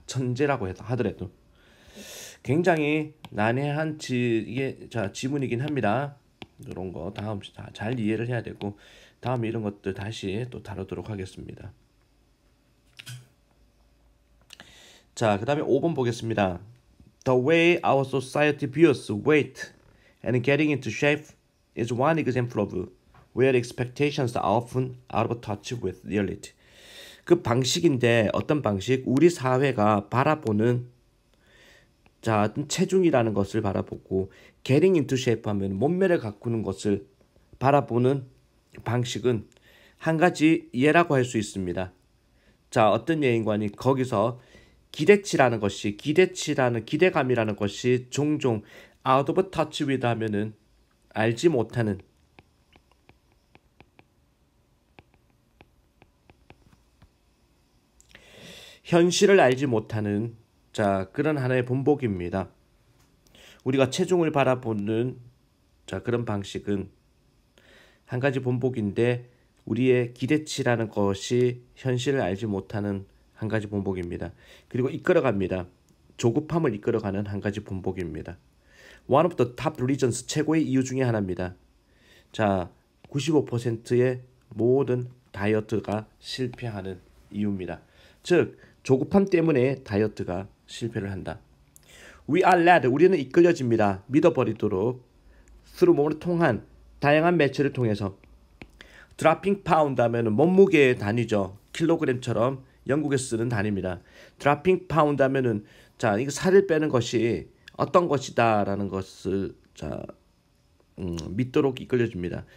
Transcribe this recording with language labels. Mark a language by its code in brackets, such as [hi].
[ko] 천재라고 하더라도. 굉장히 난해한 이게 지문이긴 합니다. 이런 거 다음 잘 이해를 해야 되고 다음에 이런 것들 다시 또 다루도록 하겠습니다. 자, 그 다음에 5번 보겠습니다. [en] The way our society views weight and getting into shape is one example of where expectations are often out of touch with reality. [ko] 그 방식인데 어떤 방식? 우리 사회가 바라보는 자, 체중이라는 것을 바라보고 [en] getting into shape [ko] 하면 몸매를 가꾸는 것을 바라보는 방식은 한 가지 예라고 할 수 있습니다. 자, 어떤 예인관이 거기서 기대치라는 것이 기대감이라는 것이 종종 [en] out of touch with [ko] 하면은 알지 못하는 현실을 알지 못하는 자, 그런 하나의 본보기입니다. 우리가 체중을 바라보는 자, 그런 방식은 한 가지 본보기인데 우리의 기대치라는 것이 현실을 알지 못하는 한 가지 본보기입니다. 그리고 이끌어갑니다. 조급함을 이끌어가는 한 가지 본보기입니다. [en] One of the top reasons, [ko] 최고의 이유 중에 하나입니다. 자, 95%의 모든 다이어트가 실패하는 이유입니다. 즉, 조급함 때문에 다이어트가 실패를 한다. [en] We are led, [ko] 우리는 이끌려집니다. 믿어버리도록 through 몸을 통한 다양한 매체를 통해서 [en] dropping pound [ko] 하면 몸무게의 단위죠. 킬로그램처럼 영국에 쓰는 단위입니다. [en] dropping pound [ko] 하면은 자, 이거 살을 빼는 것이 어떤 것이다라는 것을 자 믿도록 이끌려줍니다.